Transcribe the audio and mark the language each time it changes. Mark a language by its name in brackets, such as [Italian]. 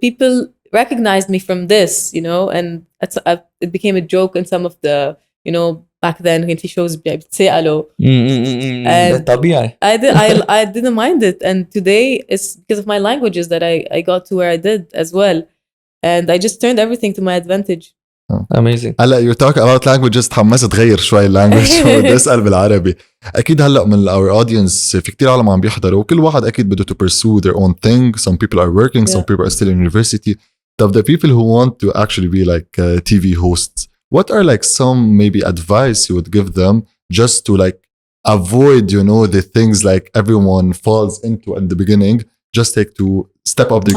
[English] People recognized me from this, and it became a joke in some of the, back then [Arabic] كان في [English] shows [Arabic] بتسألوا. [English] And [Arabic] طبيعي. [English] I didn't mind it, and today it's because of my languages that I got to where I did as well, and I just turned everything to my advantage. Amazing. [Arabic] هلا [English] you talk about languages [Arabic] تحمست تغير شوي language بدي اسال بالعربي. اكيد هلا من [English] our audience [Arabic] في كتير عالم عم بيحضروا وكل واحد اكيد بده [English] to pursue their own thing. Some people are working, some Yeah. people are still in university. Of the people who want to actually be like TV hosts, what are like some maybe advice you would give them just to like avoid the things like everyone falls into in the beginning, just take to step up the